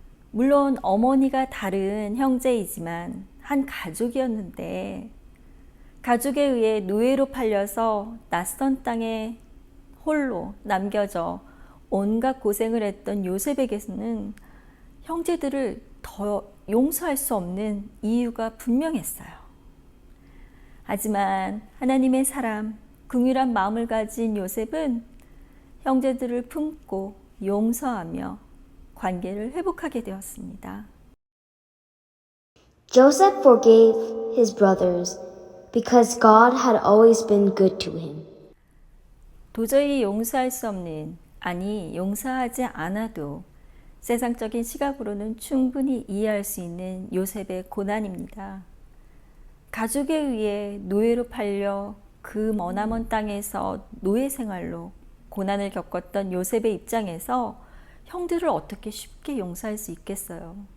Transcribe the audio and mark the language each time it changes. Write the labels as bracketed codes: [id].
[ko] 물론 어머니가 다른 형제이지만 한 가족이었는데 가족에 의해 노예로 팔려서 낯선 땅에 홀로 남겨져 온갖 고생을 했던 요셉에게서는 형제들을 더 용서할 수 없는 이유가 분명했어요. 하지만 하나님의 사람, 긍휼한 마음을 가진 요셉은 형제들을 품고 용서하며 관계를 회복하게 되었습니다. [en] Joseph forgave his brothers because God had always been good to him. [ko] 도저히 용서할 수 없는, 아니 용서하지 않아도 세상적인 시각으로는 충분히 이해할 수 있는 요셉의 고난입니다. 가족에 의해 노예로 팔려 그 머나먼 땅에서 노예 생활로 고난을 겪었던 요셉의 입장에서 형들을 어떻게 쉽게 용서할 수 있겠어요.